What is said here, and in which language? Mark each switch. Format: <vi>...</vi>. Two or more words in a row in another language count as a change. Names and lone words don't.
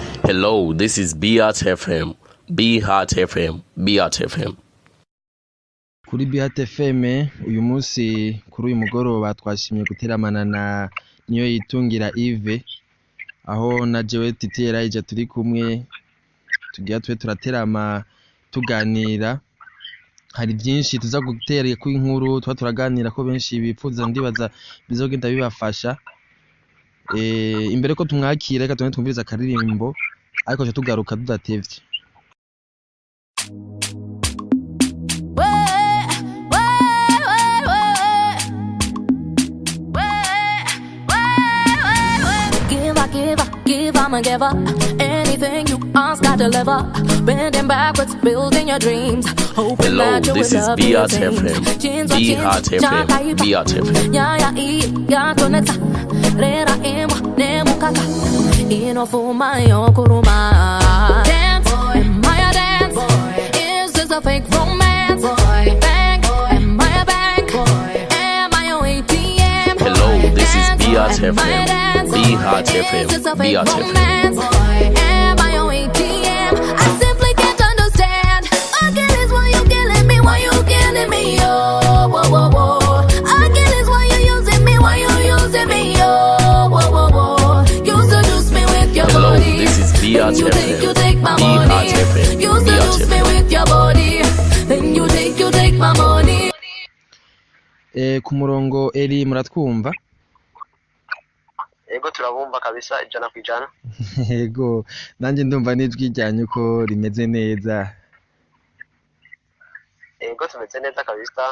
<en>Hello, this is Beat FM. Beat FM. Beat FM.</en> <rn>Kuri Beat FM uyu munsi kuri uyu mugoroba twashimye guteramana na niyo yitungira Yves aho na jewe Titi Elijah turi kumwe tugiye turaterama tuganira. Hari byinshi tuza guterera ku inkuru turaganira ko benshi bipfuza ndibaza bizogenda bibafasha. Imbere ko tumwakira reka twumviriza akaririmbo ariko cyo tugaruka tudatevye.</rn> <en>Give, I'm a giver. Anything you ask, I deliver. Bending backwards, building your dreams. Hoping Hello, that you this will is love Beat your FM. dreams. Beat FM. Beat FM. Ya koneta. Rera imwa, nemu kaka. Ino fuma yo kuruma. Dance, am I a dance? Is this a fake romance? Bank, am I a bank? Am I your ATM? Hello, this is Beat FM. Beat FM. Beat FM. Am I your ATM? I simply can't understand. Again is why you killing me, why you killing me, oh, whoa, whoa, whoa. Again is why you using me, why you using me, oh, whoa, whoa, whoa. You seduce me with your Hello, body. this is Beat Then you FM. take my money. FM. You seduce me with your body. Then you take my money.</en> <rn>Ku murongo Eri muratwumva? Ego turabumva kabisa 100%. Yego nanje ndumva nijwi ryanyu ko rimeze neza. Ego tumeze neza kabisa.</rn>